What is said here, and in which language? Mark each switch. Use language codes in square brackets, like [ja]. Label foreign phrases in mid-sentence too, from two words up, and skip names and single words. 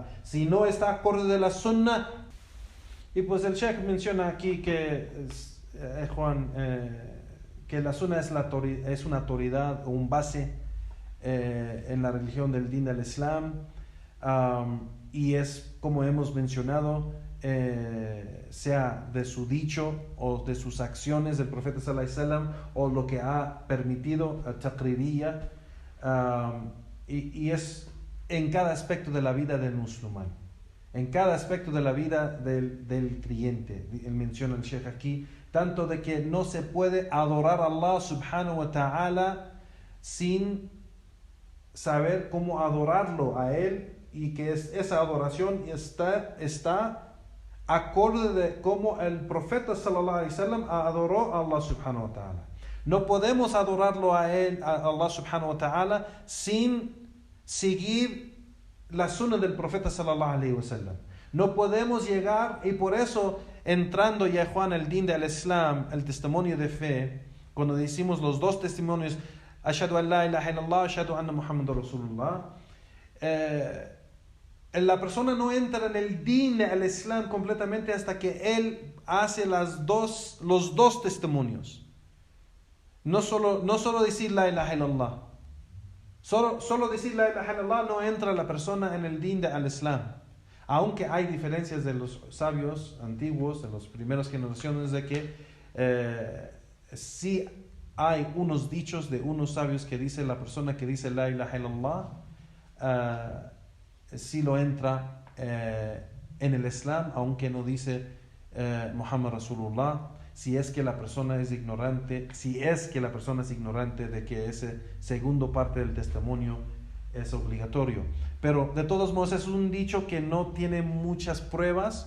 [es] Si no está acorde de la sunna. Y pues el Sheikh menciona aquí que, Juan, que la sunna es una autoridad o un base en la religión del din del Islam. Y es, como hemos mencionado, sea de su dicho o de sus acciones del profeta [ar] صلى الله عليه وسلم, [es] o lo que ha permitido taqririyya, y es en cada aspecto de la vida del musulmán, en cada aspecto de la vida del creyente. Él menciona el Sheikh aquí, tanto de que no se puede adorar a Allah [ar] سبحانه وتعالى [es] sin saber cómo adorarlo a él, y que esa adoración está acorde de cómo el profeta [ar] صلى الله عليه وسلم [es] adoró a Allah [ar] سبحانه وتعالى. [es] No podemos adorarlo a él, [ar] a الله سبحانه وتعالى, [es] sin seguir la sunna del profeta [ar] صلى الله عليه وسلم. [es] No podemos llegar, y por eso, entrando ya Juan el din del Islam, el testimonio de fe, cuando decimos los dos testimonios, [ar] أشهد أن لا إله إلا الله أشهد أن محمدا رسول الله, [es] la persona no entra en el din del Islam completamente hasta que él hace los dos testimonios. No solo decir [ar] لا إله إلا الله. [es] Solo decir [ar] لا إله إلا الله [es] no entra la persona en el din del Islam. Aunque hay diferencias de los sabios antiguos, de las primeras generaciones, de que sí hay unos dichos de unos sabios que dice la persona que dice [ar] لا إله إلا الله, [es] si lo entra en el Islam, aunque no dice [ar] محمد رسول الله, [es] si es que la persona es ignorante de que ese segundo parte del testimonio es obligatorio. Pero de todos modos es un dicho que no tiene muchas pruebas.